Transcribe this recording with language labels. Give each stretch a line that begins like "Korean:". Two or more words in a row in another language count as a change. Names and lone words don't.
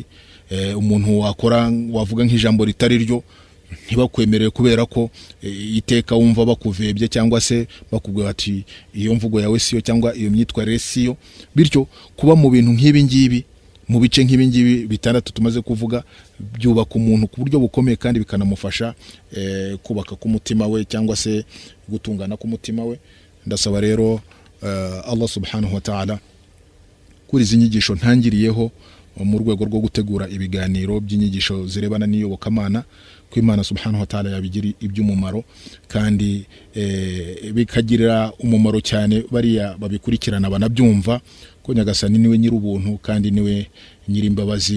Kinyarwanda: Umuntu wakora wavuga nk'ijambo ritari ryo ntibakwemerere kubera ko iteka wumva bakuvebye cyangwa se bakubwira ati iyo mvugo yawe siyo cyangwa iyo myitwarire siyo. Bityo kuba mu bintu nk'ibi ngibi, mu bice nk'ibi ngibi bitandatu tumaze kuvuga, byubaka umuntu ku buryo bukomeye kandi bikanamufasha kubaka ku mutima we cyangwa se gutungana ku mutima we. Ndasaba rero Allah
Arabic: سبحانه وتعالى
Kinyarwanda: kuri izi nyigisho ntangiriyeho mu rwego rwo gutegura ibiganiro by'inyigisho zirebana n'iyobokamana, ko Imana
Arabic: سبحانه وتعالى
Kinyarwanda: yabigira iby'umumaro kandi bikagirira umumaro cyane bariya babikurikirana banabyumva, ko Nyagasani niwe nyir'ubuntu kandi niwe nyir'imbabazi.